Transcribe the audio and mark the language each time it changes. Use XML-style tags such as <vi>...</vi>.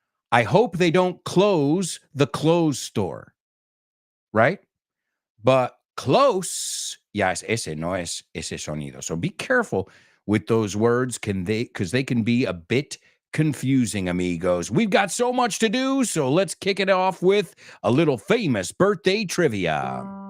<en>I hope they don't close the clothes store. Right?</en> <es>But close, ya es ese, no es ese sonido.</es> <en>So be careful with those words because they can be a bit confusing, amigos. We've got so much to do, so let's kick it off with a little famous birthday trivia.</en>